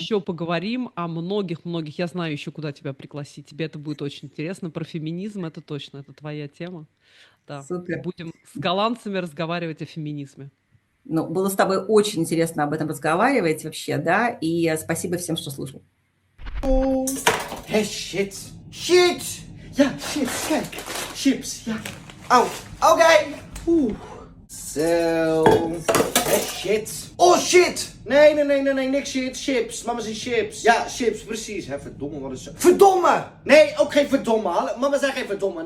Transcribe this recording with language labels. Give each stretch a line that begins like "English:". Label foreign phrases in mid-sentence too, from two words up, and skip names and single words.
Russian: еще поговорим о многих-многих. Я знаю еще, куда тебя пригласить. Тебе это будет очень интересно. Про феминизм это точно, это твоя тема. Да. Супер. Будем с голландцами разговаривать о феминизме. Ну, было с тобой очень интересно об этом разговаривать вообще, да, и спасибо всем, что слушал.
Dutch: Hey, shit. Shit! Ja, shit, kijk. Chips, ja. Au, oké. Oeh. Zo. Shit. Oh shit! Nee, niks shit. Chips. Mama zei chips. Ja, chips, precies. Hè, verdomme, wat is zo. Verdomme! Nee, ook geen verdomme. Mama zei geen verdomme.